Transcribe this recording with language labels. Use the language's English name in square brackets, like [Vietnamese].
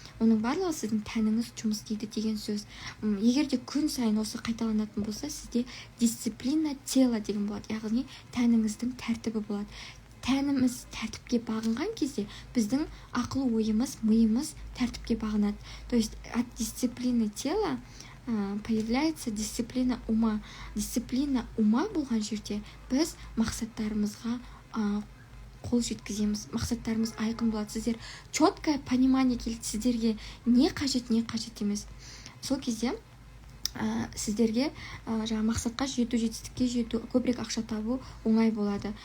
[Kazakh] Оның барлығы сіздің тәніңіз жұмыс істейді деген сөз. Егер де күн сайын осы қайталанатын болса, сізде [Russian] дисциплина тела [Kazakh] деген болады. Яғни тәніңіздің тәртібі болады. Тәніміз тәртіпке бағынған кезде біздің ақыл ойымыз, миымыз тәртіпке бағынады. [Russian] То есть от дисциплины тела появляется дисциплина ума. Дисциплина ума [Kazakh] болған жерде біз мақсаттарымызға қол жеткіземіз. Мақсаттарымыз айқын болады. Сіздер [Russian] четкое понимание [Kazakh] келеді, сіздерге не қажет емес. Сол кезде сіздерге мақсатқа жету, жетістікке жету, көбірек ақша табу оңай болады.